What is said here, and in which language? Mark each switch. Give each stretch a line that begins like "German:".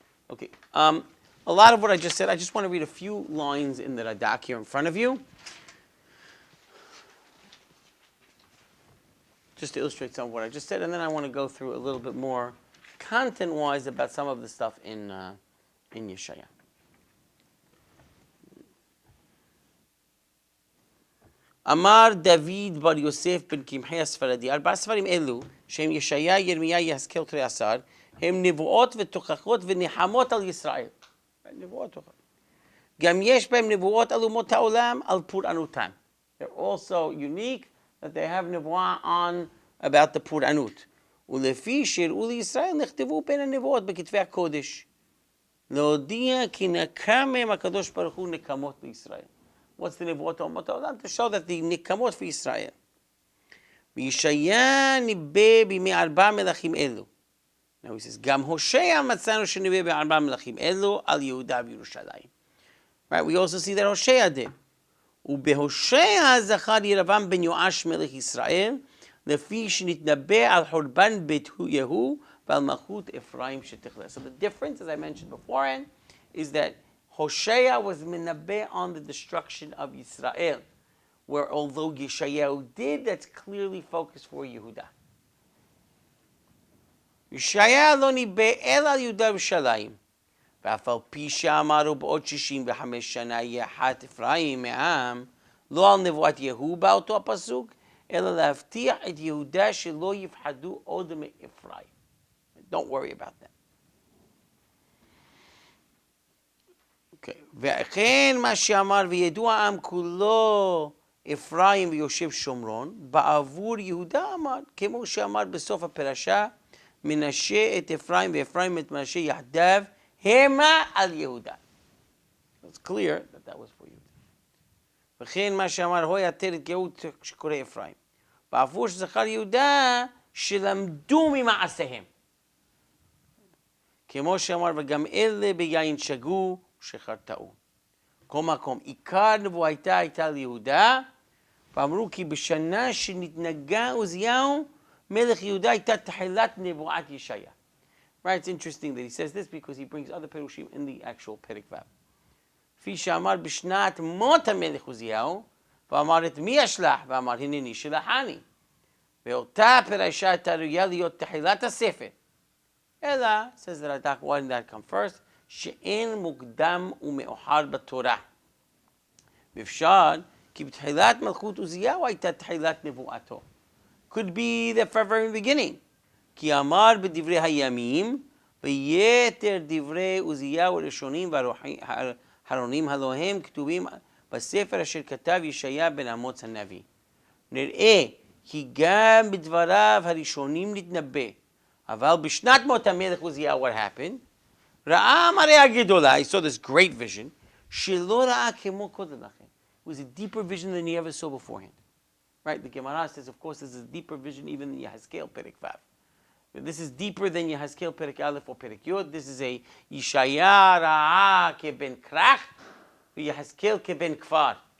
English: Okay, a lot of what I just said, I just want to read a few lines in the Adak here in front of you, just to illustrate some of what I just said, and then I want to go through a little bit more content-wise about some of the stuff in Yeshayah.
Hebrew: Amar David bar Yosef ben Kimhei Asfaradi, 4 ספרים אלו, שהם ישעיה, ירמיה, יחזקאל, תרי עשר, הם נבואות ותוכחות ונחמות על ישראל. נבואות תוכחות. גם יש בהם נבואות על אומות העולם, על פורענותם.
English: They're also unique that they have נבואה on about the פורענות.
Hebrew: ולפי שהראו לישראל נכתבו בין הנבואות בכתבי הקודש. להודיע כי נקם מהם הקדוש ברוך הוא נקמות לישראל.
English: What's the נבואות אומות העולם? To show that the נקמות for ישראל.
Hebrew: וישעיה ניבא בימי 4 מלכים אלו.
English: Now he says,
Hebrew: גם הושע מצאנו שניבא ב4 מלכים אלו על יהודה וירושלים.
English: Right, we also see that הושע did.
Hebrew: ובהושע זכר ירבעם בן יואש מלך ישראל, לפי שנתנבא על חורבן בית יהוא ועל מלכות אפרים שתכלה.
English: So the difference, as I mentioned beforehand, is that Hoshea was minabeh on the destruction of Yisrael, where although Yeshayahu did, that's clearly focused for Yehuda.
Hebrew: Yeshayah lo nibeh el al Yehuda v'Shalayim, ואף על פי שאמרו בעוד 65 שנה יחת אפרים מעם, לא על נבואת יהוא בא אותו הפסוק, אלא להבטיח את יהודה שלא יפחדו עוד מאפרים.
English: Don't worry about that.
Hebrew: Okay. וכן מה שאמר וידוע העם כולו אפרים ויושב שומרון, בעבור יהודה אמר, כמו שאמר בסוף הפרשה, מנשה את אפרים ואפרים את מנשה יחדיו, המה על יהודה.
English: It's clear that that was for יהודה.
Hebrew: וכן מה שאמר, הו יתר את גאות שקורא אפרים. בעבור שזכר יהודה, שלמדו ממעשיהם. כמו שאמר, וגם אלה ביין שגו, שחרטאו. כל מקום, עיקר נבואתה הייתה ליהודה, ואמרו כי בשנה שנתנגע עוזיהו, מלך יהודה הייתה תחילת נבואת ישעיה.
English: Right, it's interesting that he says this because he brings other perushim in the actual פרק ו'.
Hebrew: כפי שאמר בשנת מות המלך עוזיהו, ואמר את מי אשלח, ואמר הנני שלחני. ואותה פרשה הייתה ראויה להיות תחילת הספר.
English: אלא, says the Radak, why didn't that come first?
Hebrew: שאין מוקדם ומאוחר בתורה. ואפשר, כי בתחילת מלכות עוזיהו הייתה תחילת נבואתו.
English: Could be the very beginning.
Hebrew: כי אמר בדברי הימים, ויתר דברי עוזיהו הראשונים והאחרונים הלא הם כתובים בספר אשר כתב ישעיה בן אמוץ הנביא. נראה כי גם בדבריו הראשונים נתנבא, אבל בשנת מות המלך עוזיהו,
English: what happened?
Hebrew: ראה מראה גדולה,
English: he saw this great vision,
Hebrew: שלא ראה כמו קודם לכן.
English: It was a deeper vision than he ever saw beforehand. Right, the Gemara says, of course, there's a deeper vision even in Yehezkel, Perek Vav. This is deeper than Yehezkel Perek Aleph or Perek Yod. This is a
Hebrew: Yeshayah Ra'a Keben Krach, Yehezkel Keben Kfar.